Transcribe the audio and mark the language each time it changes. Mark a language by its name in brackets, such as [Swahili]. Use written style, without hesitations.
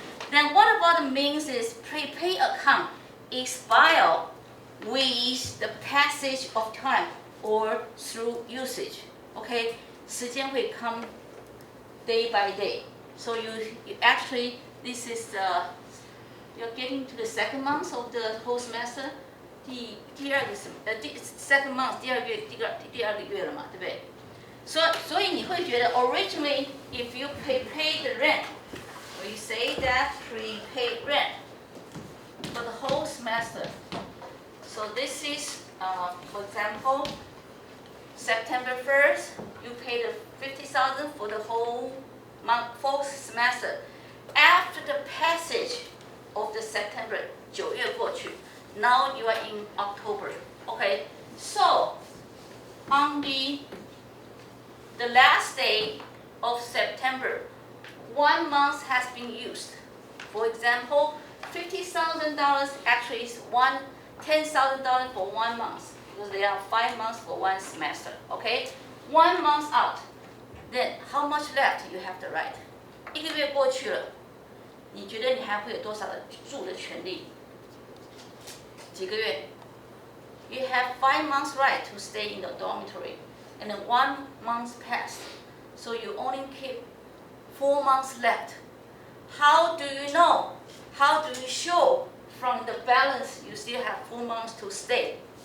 [English] Then what about the means is prepaid account expire with the passage of time or through usage. Okay, [Chinese] 时间会 [English] come day by day. So you actually this is you're getting to the second month of the whole semester. [Chinese] 第二个 [English] second month [Chinese] 第二个月了嘛，对不对？所以你会觉得 [English] originally if you prepay the rent, we say that prepaid rent for the whole semester. So this is, for example, September 1st, you pay the 50,000 for the whole semester. After the passage of the September, [Chinese] 9月过去 [English] now you are in October. Okay, so on the last day of September, 1 month has been used. For example, $50,000 actually is $10,000 for 1 month because there are 5 months for 1 semester. Okay, 1 month out. Then how much left you have to write? [Chinese] 1个月过去了，你觉得你还会有多少的住的权利？几个月 [English] ？You have 5 months right to stay in the dormitory, and then 1 month passed, so you only keep 4 months left. How do you know? How do you show from the balance you still have 4 months to stay?